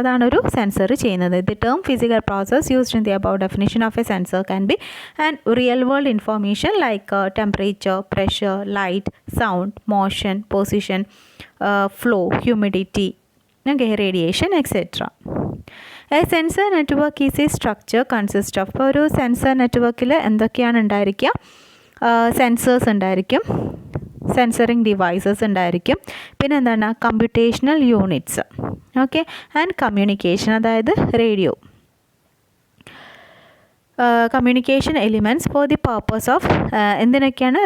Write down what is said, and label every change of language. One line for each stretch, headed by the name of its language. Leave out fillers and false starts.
Malayalam: അതാണ് ഒരു സെൻസർ ചെയ്യുന്നത്.
English: The term physical process used in the about definition of a sensor can be and real world information like temperature, pressure, light, sound, motion, position, flow, humidity, okay, radiation, etc. A sensor network is a structure consist of.
Malayalam: ഇപ്പോൾ ഒരു sensor നെറ്റ്വർക്കിൽ എന്തൊക്കെയാണ് ഉണ്ടായിരിക്കുക? Sensors ഉണ്ടായിരിക്കും, censoring devices ഉണ്ടായിരിക്കും, പിന്നെ എന്താണ് computational units.
English: Okay, and communication, അതായത് radio, communication elements for the purpose of എന്തിനൊക്കെയാണ്?